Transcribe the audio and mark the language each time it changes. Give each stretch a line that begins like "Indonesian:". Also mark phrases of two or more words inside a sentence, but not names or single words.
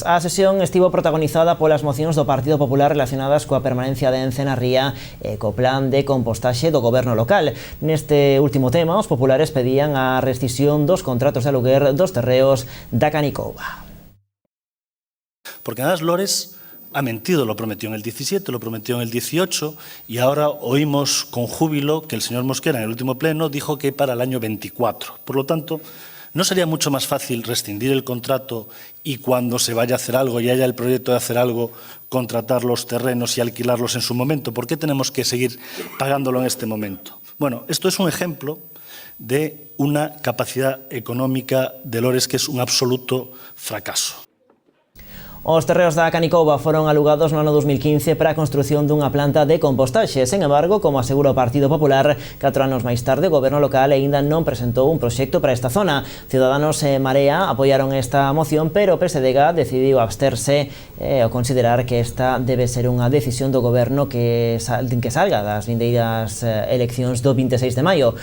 Galician: A sesión estivo protagonizada polas mocións do Partido Popular relacionadas coa permanencia de Ence na ría e co plan de compostaxe do goberno local. Neste último tema, os populares pedían a rescisión dos contratos de aluguer dos terreos da Canicouba.
Spanish: Porque además Lores ha mentido, lo prometió en el 17, lo prometió en el 18 y ahora oímos con júbilo que el señor Mosquera en el último pleno dijo que para el año 24. Por lo tanto, ¿no sería mucho más fácil rescindir el contrato y cuando se vaya a hacer algo y haya el proyecto de hacer algo, contratar los terrenos y alquilarlos en su momento? ¿Por qué tenemos que seguir pagándolo en este momento? Bueno, esto es un ejemplo de una capacidad económica de Lores que es un absoluto fracaso.
Galician: Os terreos da Canicouba foron alugados no ano 2015 para a construción dunha planta de compostaxe. Sen embargo, como asegura o Partido Popular, 4 anos máis tarde o goberno local aínda non presentou un proxecto para esta zona. Ciudadanos e Marea apoiaron esta moción, pero o PSDG decidiu absterse ao considerar que esta debe ser unha decisión do goberno que salga das vindeiras eleccións do 26 de maio.